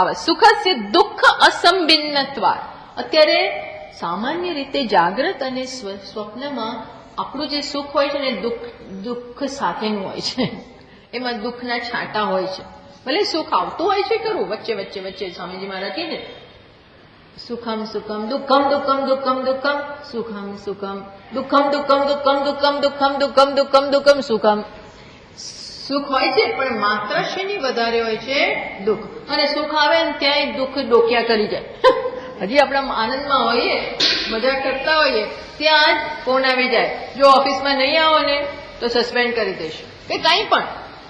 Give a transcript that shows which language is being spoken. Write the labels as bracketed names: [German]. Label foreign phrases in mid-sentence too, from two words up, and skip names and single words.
[Sanskrit] सुखस्य दुःख असंभिन्नत्वात. [Gujarati] અત્યારે સામાન્ય રીતે જાગ્રત અને સ્વપ્નમાં આપણું જે સુખ હોય છે ને દુઃખ સાથેનું હોય છે, એમાં દુઃખના છાંટા હોય છે. ભલે સુખ આવતું હોય છે ખરું, વચ્ચે સ્વામીજી મહારાજ કહે ને [Sanskrit] सुखम् सुखम् दुःखम् दुःखम् दुःखम् दुःखम् सुखम् सुखम् दुःखम् दुःखम् दुःखम् दुःखम् दुःखम् दुःखम् दुःखम् दुःखम् सुखम्. [Gujarati] સુખ હોય છે પણ માત્ર શેની વધારે હોય છે? દુઃખ. અને સુખ આવે ને ત્યાં દુઃખ ડોક્યા કરી જાય. હજી આપણા આનંદમાં હોઈએ, મજા કરતા હોઈએ, ત્યાં જ ફોન આવી જાય, જો ઓફિસમાં નહીં આવો ને તો સસ્પેન્ડ કરી દઈશું કે કંઈ પણ.